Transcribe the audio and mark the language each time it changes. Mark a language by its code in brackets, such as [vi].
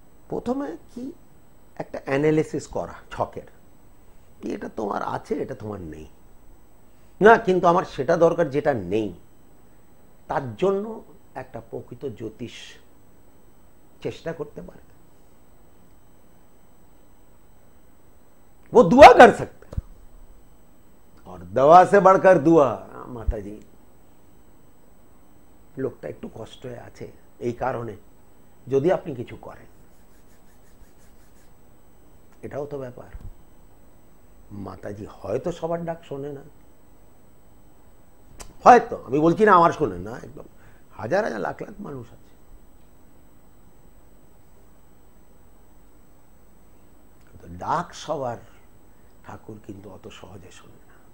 [bn] প্রথমে কি একটা অ্যানালিসিস করা ছকের, কি এটা তোমার আছে, এটা তোমার নেই না, কিন্তু আমার সেটা দরকার যেটা নেই। তার জন্য একটা প্রকৃত জ্যোতিষ চেষ্টা করতে পারে, [hi] वो दुआ कर सकते और दवा से बढ़कर दुआ। [bn] মাতাজি লোকটা একটু কষ্টে আছে এই কারণে, যদি আপনি কিছু করেন, এটাও তো ব্যাপার। মাতাজি হয়তো সবার ডাক শোনে না, হয়তো, আমি বলছি না আমার শোনে না, একদম হাজার হাজার লাখ লাখ মানুষ আছে, কিন্তু ডাক সবার ঠাকুর কিন্তু অত সহজে শোনে না।